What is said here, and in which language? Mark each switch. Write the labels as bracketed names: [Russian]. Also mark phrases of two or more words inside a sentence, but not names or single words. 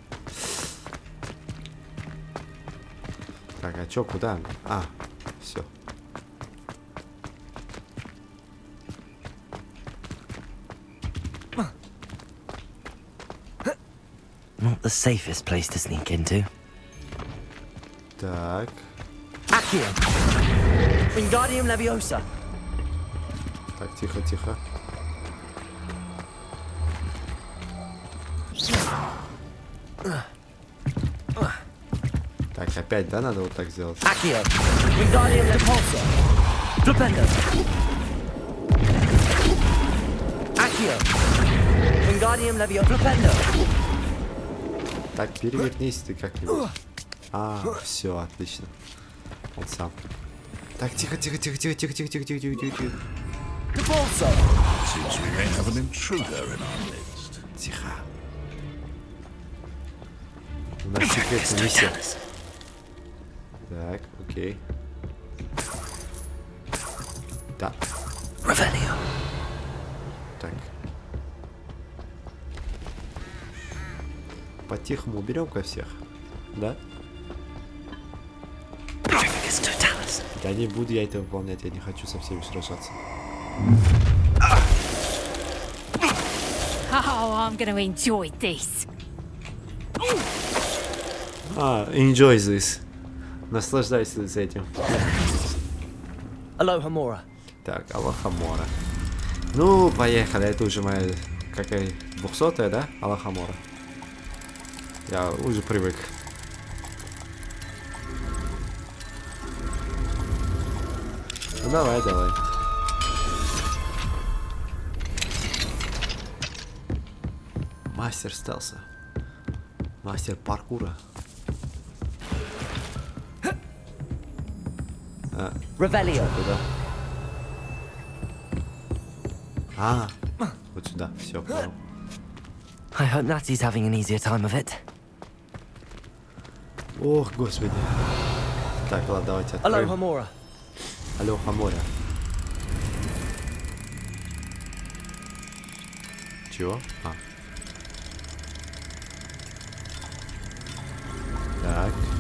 [Russian] Так, а чё, куда? А, все. [English] Not the safest place to sneak into. [Russian] Так. [Latin] Accio. Wingardium Leviosa. [Russian] Так, тихо, тихо. Так, опять, да, надо вот так сделать? [Latin] Accio. Wingardium Leviosa. Flipendo. Accio. Wingardium Leviosa. Flipendo. [Russian] Так, перевернись ты как-нибудь. А, все, отлично. Он сам. Так, тихо, тихо, тихо, тихо, тихо, тихо, тихо, тихо, тихо, тихо, тихо. Тихо. У нас секретная миссия. Так, окей. Да. [Latin] Revelio. [Russian] Так. По-тихому уберем-ка всех. Да? Да не буду я это выполнять, я не хочу со всеми сражаться. [English] Oh, I'm gonna enjoy this. Enjoy this. [Russian] Наслаждайся с этим. [Latin] Aloha Mora. [Russian] Так, Алоха Мора. Ну, поехали. Это уже моя, какая, 200-я, да? Алоха Мора. Я уже привык. Ну, давай, давай. Мастер стелса. Мастер паркура. [Latin] Revelio. [Russian] Куда? А, вот сюда. Все, понял. [English] I hope Natty's having an easier time of it. [Russian] Ох, господи. Так, ладно, давайте откроем. Алло, Хамора. Алло, Хамора. Чего? А. Так.